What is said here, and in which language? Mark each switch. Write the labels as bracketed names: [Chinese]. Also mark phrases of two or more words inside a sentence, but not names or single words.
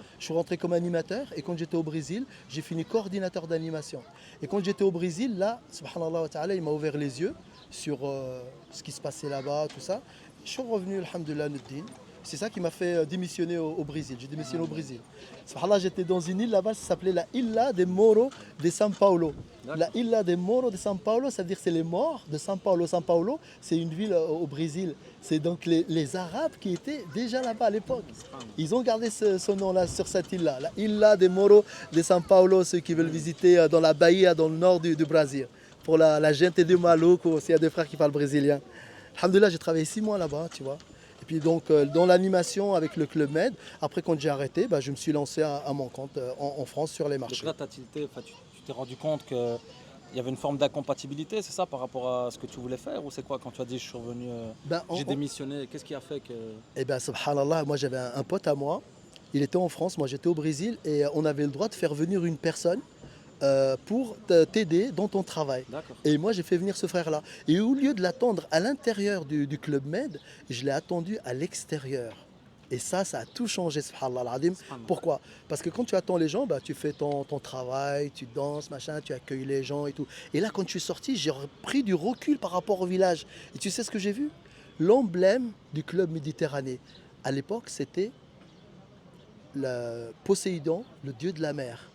[French] Je suis rentré comme animateur et quand j'étais au Brésil, j'ai fini coordinateur d'animation. Et quand j'étais au Brésil, là, [Arabic] سبحانه وتعالى, [French] il m'a ouvert les yeux sur ce qui se passait là-bas, tout ça. Je suis revenu, alhamdoulilah, Nuddin. C'est ça qui m'a fait démissionner au Brésil. J'ai démissionné au Brésil. Subhanallah, j'étais dans une île là-bas, ça s'appelait la Ilha de Moro de São Paulo. La Ilha de Moro de São Paulo, ça veut dire c'est les morts de São Paulo. São Paulo, c'est une ville au Brésil. C'est donc les Arabes qui étaient déjà là-bas à l'époque. Ils ont gardé ce nom-là sur cette île-là. La Ilha de Moro de São Paulo, ceux qui veulent visiter dans la Bahia, dans le nord du Brésil. Pour la [Portuguese] gente de Maluco, [French] s'il y a des frères qui parlent brésilien. Alhamdoulilah, j'ai travaillé 6 mois là-bas, tu vois. Et puis donc dans l'animation avec le Club Med, après quand j'ai arrêté, bah, je me suis lancé à mon compte en France sur les Donc marchés. là, tu t'es rendu compte qu'il y avait une forme d'incompatibilité, c'est ça, par rapport à ce que tu voulais faire? Ou c'est quoi quand tu as dit je suis revenu, Ben, j'ai démissionné? Qu'est-ce qui a fait que. Eh bien, subhanallah, moi j'avais un pote à moi, il était en France, moi j'étais au Brésil, et on avait le droit de faire venir une personne pour t'aider dans ton travail. D'accord. Et moi j'ai fait venir ce frère-là. Et au lieu de l'attendre à l'intérieur du Club Med, je l'ai attendu à l'extérieur. Et ça a tout changé, [Arabic] سبحان الله العظيم. [French] Subhanallah. Pourquoi? Parce que quand tu attends les gens, bah, tu fais ton travail, tu danses, machin, tu accueilles les gens et tout. Et là, quand je suis sorti, j'ai pris du recul par rapport au village. Et tu sais ce que j'ai vu? L'emblème du Club Méditerranée. À l'époque, c'était Poséidon, le dieu de la mer.